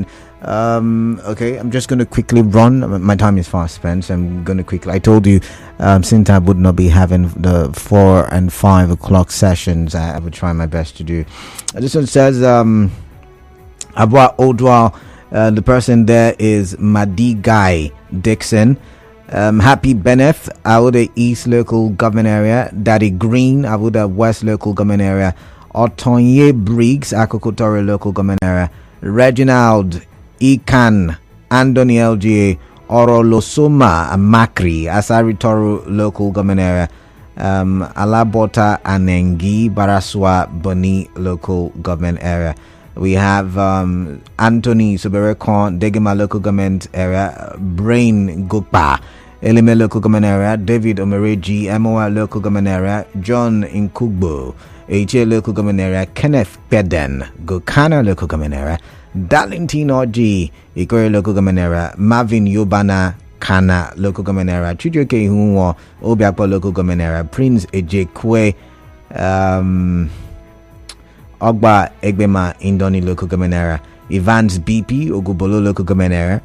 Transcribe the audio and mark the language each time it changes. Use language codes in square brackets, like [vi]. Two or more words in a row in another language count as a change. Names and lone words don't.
[en] Okay, I'm just going to quickly run. My time is fast spent, so I'm going to quickly. I told you, since I would not be having the 4 and 5 o'clock sessions, I would try my best to do. This one says, Abwa Odwa, the person there is Madigai Dixon. Happy Beneth, Awuda East Local Government Area. Daddy Green, Awuda West Local Government Area. Otonye Briggs, Akokotoro Local Government Area. Reginald Ikan, Andoni LGA. Orolosoma Makri, Asari Toro Local Government Area. Alabota Anengi, Baraswa Boni Local Government Area. We have Anthony Suberekon, Degema Local Government Area, Brain Gukpa, Elime Local Government Area, David Omereji, MOA Local Government Area, John Inkugbo, HA Local Government Area, Kenneth Peden, Gokana Local Government Area, Darlington Oji, Ikore Local Government Area, Marvin Yobana, Kana Local Government Area, Chijoke Hunwo, Obiakpo Local Government Area, Prince Ejekwe, Ogba Egbema Indoni Local Government Area, Evans BP Ogubolo Local Government Area.